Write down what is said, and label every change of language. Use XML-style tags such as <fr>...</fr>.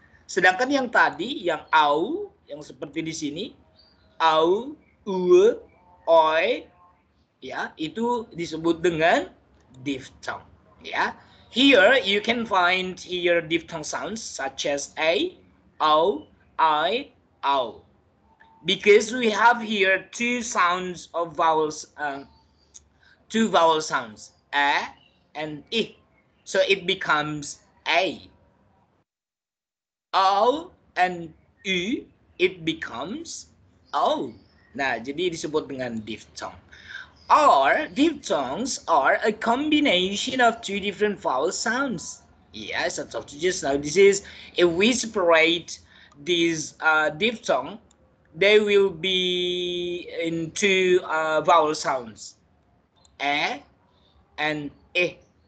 <id>Sedangkan yang tadi, yang au, yang seperti di sini, au, oi, ya, itu disebut dengan diphthong.</id> <en>Ya, here you can find here diphthong sounds such as a, au, I, au. Because we have here two sounds of vowels, two vowel sounds, a and I. So it becomes a. O and U, it becomes O.</en> <id>Nah, jadi disebut dengan diphthong.</id> <en>Or diphthongs are a combination of two different vowel sounds. Yes, I told you just now. This is, if we separate these diphthong, they will be in two vowel sounds, a and I.</en>